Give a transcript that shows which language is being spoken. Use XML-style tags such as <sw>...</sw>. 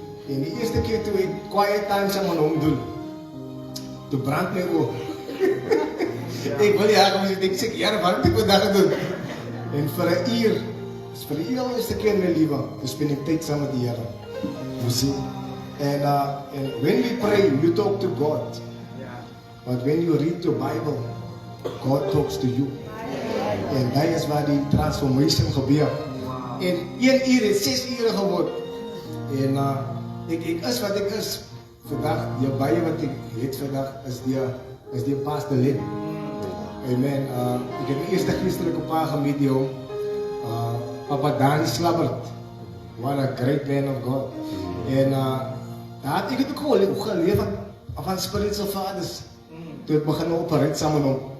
<af>En die eerste keer toe ek quiet time saam met hom doen, toe brand my oog. Ek wil ja, kom ek sê, Here, wat het ek vandag gedoen? En vir 'n uur, is vir die eerste keer in my lewe, toe spend ek tyd saam met die Here.</af> <en>You see? And when we pray, you talk to God. But when you read your Bible, God talks to you.</en> <af>En dat is waar die transformation gebeur. En 1 uur het 6 ure geword. En ek is wat ek is. Vandag, die baie wat ek het vandag is die Pastor Len. Amen. Ek het die eerste Christelike pa gemeet die hom.</af> <en>Papa Dani Slabbert. What a great man of God.</en> <af>En daar het ek het ook geleef van spiritual fathers. Toe het begin operate saam met hom.</af>